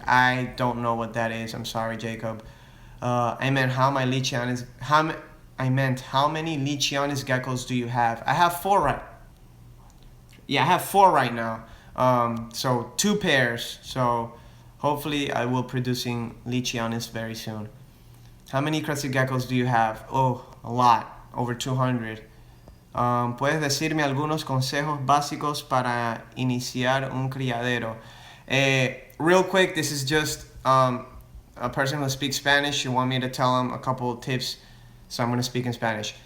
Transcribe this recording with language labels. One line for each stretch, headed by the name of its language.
English: I don't know what that is. I'm sorry, Jacob. I meant how many Lycheeonis geckos do you have? I have 4 right. Yeah, I have 4 right now. So 2 pairs. So hopefully I will producing Lycheeonis very soon. How many crested geckos do you have? Oh, a lot. Over 200.
Spanish: ¿Puedes decirme algunos consejos básicos para iniciar un criadero?
English: Real quick, this is just a person who speaks Spanish. You want me to tell him a couple of tips, so I'm going to speak in Spanish.